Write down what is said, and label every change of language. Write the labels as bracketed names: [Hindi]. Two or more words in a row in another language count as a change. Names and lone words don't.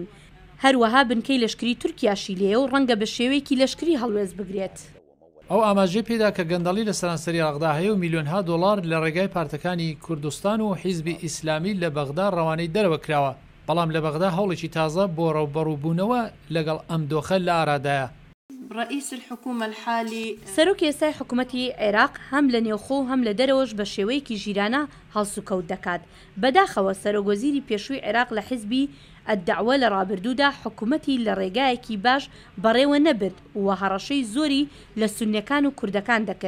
[Central Kurdish] هەروەها بنکەی لەشکری تورکیاشی لێە و ڕەنگە بە شێوەیەکی لەشکری هەڵوێز بگرێت. ئەو ئاماژەی پێدا کە گەندەڵی لە سەرانسەری عێراقدا هەیە و میلیۆنها دۆلار لە ڕێگای پارتەکانی کوردستان و حیزبی ئیسلامی لە بەغدا ڕەوانەی دەرەوە کراوە، بەڵام لە بەغدا هەوڵێکی تازە بۆ ڕەوبەڕووبوونەوە لەگەڵ ئەم دۆخە لە ئارادایە. [Arabic] رئيس الحكومة الحالي [Central Kurdish] سەرۆکی ئێستای حکوومەتی عێراق هەم لە نێوخۆ و هەم لە دەرەوەش بە شێوەیەکی ژیرانە هەڵسوکەوت دەکات. بەداخەوە سەرۆگۆزیری پێشووی عێراق لە حیزبی ئەدعوە لە ڕابردوودا حکوومەتی لە ڕێگایەکی باش بەڕێوە نەبرد و هەڕەشەی زۆری لە سوننیەکان و کوردەکان دەکرد.